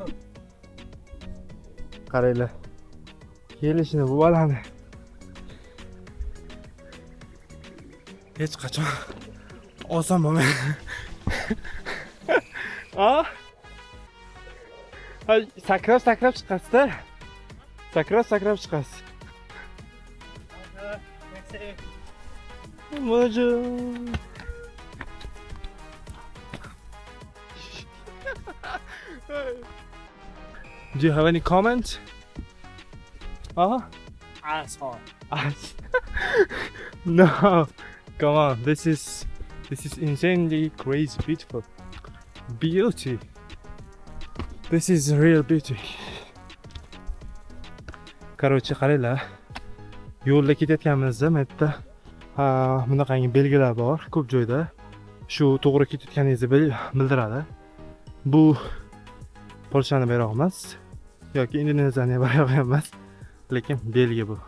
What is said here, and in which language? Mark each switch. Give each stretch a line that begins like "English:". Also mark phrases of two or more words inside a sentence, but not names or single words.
Uzbek: Qaranglar. Kelishini bu balani. Hech qachon oson bo'lmaydi. Sakrab chiqasiz-da. Sakrab chiqasiz. Mojo.
English: Do you have any comment? Asshole. No. Come on. This is insanely crazy beautiful. Beauty. This is real beauty.
Uzbek: Короче, qaranglar. Yo'lda ketayotganimizda bu yerda bunaqangi belgilar bor ko'p joyda. Shu to'g'ri ketayotganingizni bildiradi. Bu Polshani bayrog'i emas yoki Indoneziyani bayrog'i emas, lekin Belgiya bu.